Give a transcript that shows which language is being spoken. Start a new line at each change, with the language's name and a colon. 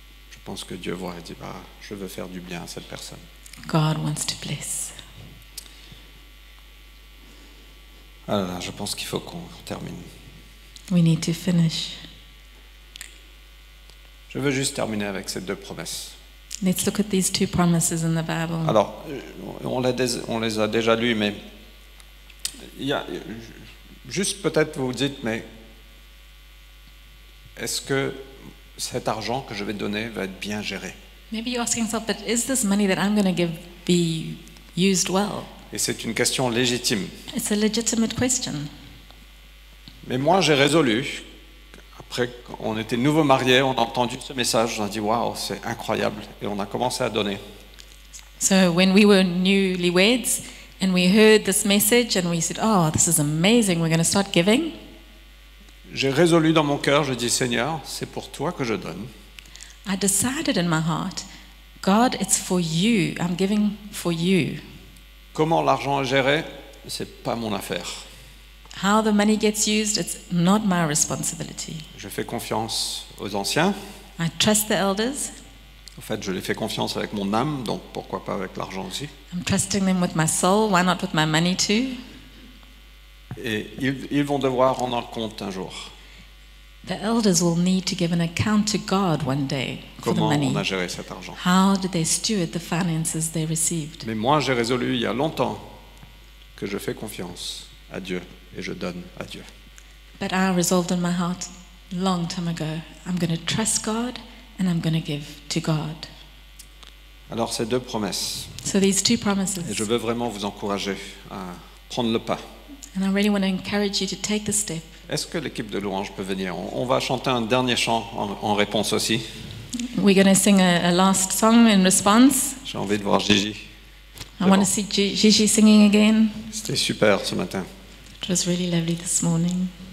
French: je pense que Dieu voit et dit, bah, je veux faire du bien à cette personne.
English: God wants to bless.
French: Ah là là, je pense qu'il faut qu'on termine.
English: We need to finish.
French: Je veux juste terminer avec ces deux promesses.
English: Let's look at these two promises in the Bible.
French: Alors, on les a déjà lues, mais il y a, juste peut-être vous vous dites, mais est-ce que cet argent que je vais donner va être bien géré?
English: Maybe you're asking yourself, but is this money that I'm going to give be used well?
French: Et c'est une question légitime.
English: It's a legitimate question.
French: Mais moi, j'ai résolu, après qu'on était nouveau mariés, on a entendu ce message, on a dit, waouh, c'est incroyable, et on a commencé à donner.
English: So when we were newlyweds and we heard this message and we said, oh, this is amazing, we're going to start giving.
French: J'ai résolu dans mon cœur, je dis, Seigneur, c'est pour toi que je donne.
English: I decided in my heart, God, it's for you. I'm giving for you.
French: Comment l'argent est géré, c'est pas mon affaire.
English: How the money gets used, it's not my responsibility.
French: Je fais confiance aux anciens.
English: I trust the elders.
French: En fait, je les fais confiance avec mon âme, donc pourquoi pas avec l'argent aussi.
English: I'm trusting them with my soul. Why not with my money too?
French: Et ils vont devoir rendre compte un jour.
English: The elders will need to give an account to God one day for the
French: Comment
English: money.
French: on a géré cet argent.
English: How did they steward the finances they received?
French: Mais moi, j'ai résolu il y a longtemps que je fais confiance à Dieu et je donne à Dieu.
English: But I resolved in my heart long time ago, I'm going to trust God and I'm going to give to God.
French: Alors, ces deux promesses,
English: So these two promises.
French: et je veux vraiment vous encourager à prendre le pas.
English: And I really want to encourage you to take the step.
French: Est-ce que l'équipe de louange peut venir? On va chanter un dernier chant en réponse aussi.
English: We're going to sing a last song in response.
French: J'ai envie de voir Gigi.
English: I want to see Gigi singing again.
French: C'était super ce matin.
English: It was really lovely this morning.